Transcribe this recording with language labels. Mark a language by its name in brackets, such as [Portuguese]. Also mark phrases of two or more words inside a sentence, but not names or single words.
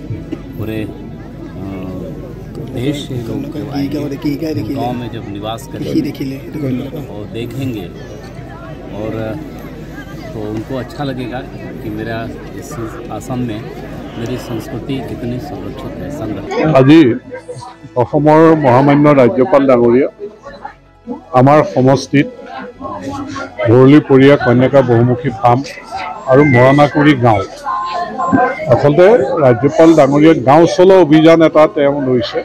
[Hindi] पूरे देश से लोग गांव में जब निवास करेंगे और देखेंगे और तो उनको अच्छा लगेगा कि मेरा इस असम में मेरी संस्कृति कितनी सुरक्षित है, संरक्षित। [Assamese] আজি অসমৰ মহামান্য ৰাজ্যপাল ডাঙৰীয়া আমাৰ সমষ্টিত ভৰলীপৰীয়া কন্যকা বহুমুখী ফাৰ্ম আৰু মৰণাগুৰি গাঁও, আচলতে ৰাজ্যপাল ডাঙৰীয়া গাঁও চলো অভিযান এটা তেওঁ লৈছে।